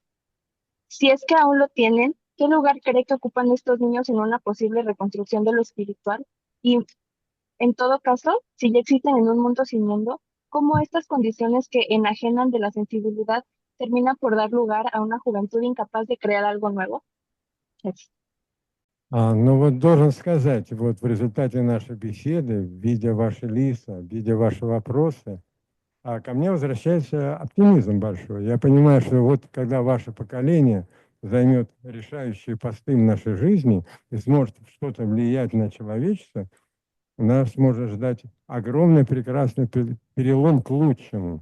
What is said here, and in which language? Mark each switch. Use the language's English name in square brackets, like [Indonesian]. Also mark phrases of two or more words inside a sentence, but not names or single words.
[Spanish] Si es que aún lo tienen, ¿qué lugar cree que ocupan estos niños en una posible reconstrucción de lo espiritual? Y en todo caso, si ya existen en un mundo sin mundo, ¿cómo estas condiciones que enajenan de la sensibilidad terminan por dar lugar a una juventud incapaz de crear algo nuevo? Gracias. [Russian] Ну вот должен сказать, вот в результате нашей беседы, видя ваши лица, видя ваши вопросы, ко мне возвращается оптимизм большой. Я понимаю, что вот когда ваше поколение займет решающие посты в нашей жизни и сможет что-то влиять на человечество, нас может ждать огромный прекрасный перелом к лучшему.